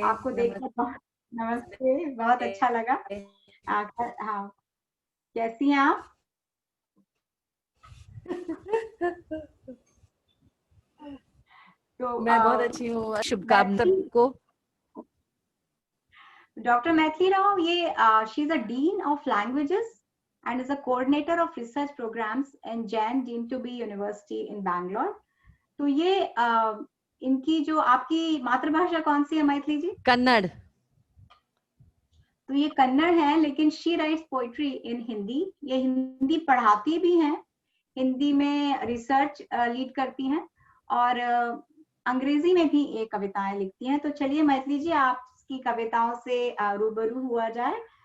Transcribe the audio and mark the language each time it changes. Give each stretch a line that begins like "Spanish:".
Hindi: आपको देखकर नमस्ते, बहुत अच्छा लगा। हाँ, कैसी हैं आप? तो मैं बहुत अच्छी हूँ, शुभकामनाएं सबको।
English: Dr. Maithili Rao, she's a Dean of Languages and is a coordinator of research programs in Jain Deemed to be University in Bangalore.
Hindi: तो ये इनकी जो आपकी मातृभाषा कौन सी है मैथिली जी? कन्नड़। तो ये कन्नड़ है, लेकिन
English: she writes poetry in
Hindi: Hindi. ये हिंदी पढ़ाती भी हैं, हिंदी में रिसर्च लीड करती हैं और अंग्रेजी में भी एक कविताएं लिखती हैं। तो चलिए मैथिली जी, आप की कविताओं से रूबरू हुआ जाए।